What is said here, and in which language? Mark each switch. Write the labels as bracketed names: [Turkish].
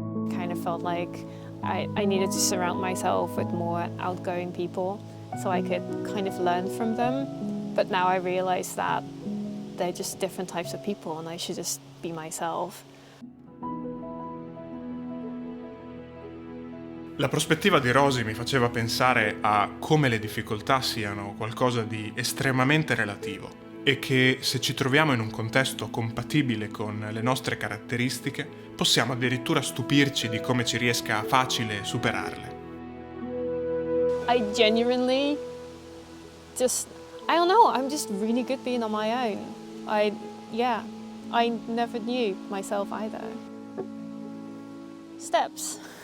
[English] Kind of felt like I needed to surround myself with more outgoing people so I could kind of learn from them. But now I realize that they're just different types of people and I should just be myself. [Italian] La prospettiva di Rosy mi faceva pensare a come le difficoltà siano qualcosa di estremamente relativo e che se ci troviamo in un contesto compatibile con le nostre caratteristiche possiamo addirittura stupirci di come ci riesca facile superarle. [English] I genuinely just, I don't know, I'm just really good being on my own. I never knew myself either. Steps.